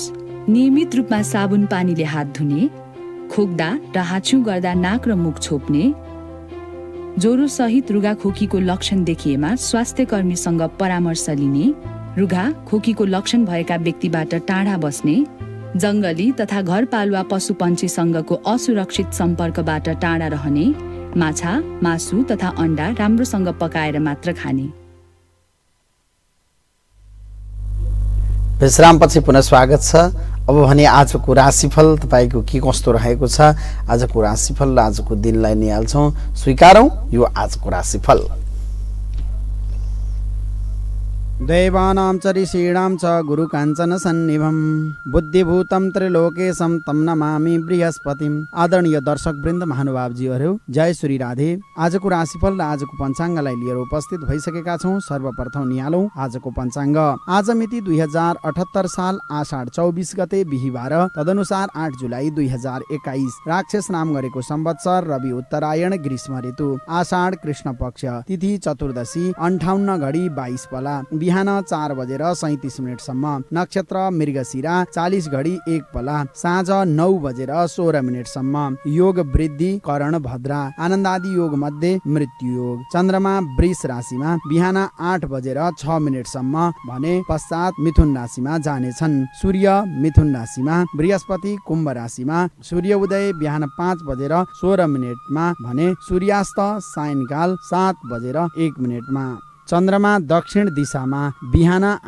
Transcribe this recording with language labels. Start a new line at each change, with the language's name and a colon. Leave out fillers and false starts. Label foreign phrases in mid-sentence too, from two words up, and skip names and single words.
Nepali: नियमित रूपमा साबुन पानीले हात धुने, खोक्दा र हाच्छिउँ गर्दा नाक र मुख छोप्ने, ज्वरो सहित रुघाखोकीको लक्षण देखिएमा स्वास्थ्यकर्मीसँग परामर्श लिने, रुघा खोकीको लक्षण भएका व्यक्तिबाट टाढा बस्ने, जङ्गली तथा घरपालुवा पशुपन्छीसँगको असुरक्षित सम्पर्कबाट टाढा रहने, माछा, मासु तथा अण्डा राम्रोसँग पकाएर मात्र खाने। विश्रामपछि पुनः स्वागत छ। अब भने आजको राशिफल तपाईँको के कस्तो रहेको छ, आजको राशिफल र आजको दिनलाई निहाल्छौँ। स्वीकारौँ यो आजको राशिफल।
Sanskrit: दैवानां च ऋषीणां च गुरुकाञ्चन सन्निभं बुद्धिभूतं त्रिलोकेशं तं नमामि बृहस्पतिम्।
Nepali: आदरणीय दर्शक वृन्द, महानुभावजीहरू, जय श्री राधे। आजको राशिफल र आजको पञ्चाङ्गलाई लिएर उपस्थित भइसकेका छौँ। सर्वप्रथम निहालौँ आजको पञ्चाङ्ग। आज मिति 2078 साल आषाढ 24 गते बिहिबार, तदनुसार 8 जुलाई 2021। राक्षस नाम गरेको संवत्सर रवि उत्तरायण ग्रीष्म ऋतु, आषाढ कृष्ण पक्ष, तिथि चतुर्दशी, 58 घडी 22 पला, बिहान 4:37 नक्षत्र मृगशिरा 40 घडी 1 पला साँझ 9:16 योग वृद्धि करण भद्रा आनन्दादि योग मध्ये मृत्यु योग चन्द्रमा वृष राशिमा बिहान 8:06 भने पश्चात मिथुन राशिमा जानेछन् सूर्य मिथुन राशिमा बृहस्पति कुम्भ राशिमा सूर्य उदय बिहान 5:16 भने सूर्यास्त सायंकाल 7:01 चन्द्रमा दक्षिण दिशामा बिहान